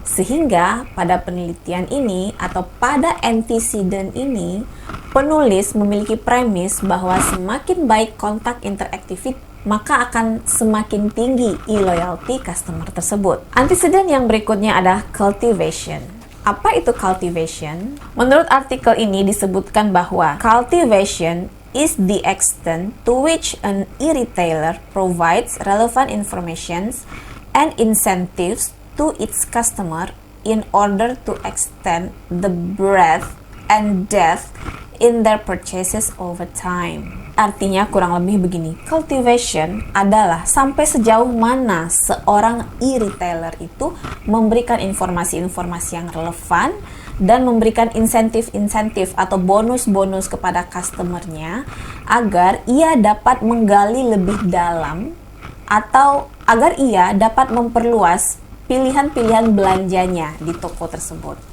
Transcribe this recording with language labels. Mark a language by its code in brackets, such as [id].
[id] Sehingga pada penelitian ini atau pada antecedent ini, penulis memiliki premis bahwa semakin baik kontak interactivity, maka akan semakin tinggi e-loyalty customer tersebut. Antecedent yang berikutnya adalah cultivation. Apa itu cultivation? Menurut artikel ini disebutkan bahwa [en] cultivation is the extent to which an e-retailer provides relevant information and incentives to its customer in order to extend the breadth and depth in their purchases over time. [id] Artinya kurang lebih begini, cultivation adalah sampai sejauh mana seorang e-retailer itu memberikan informasi-informasi yang relevan dan memberikan insentif-insentif atau bonus-bonus kepada customernya agar ia dapat menggali lebih dalam atau agar ia dapat memperluas pilihan-pilihan belanjanya di toko tersebut.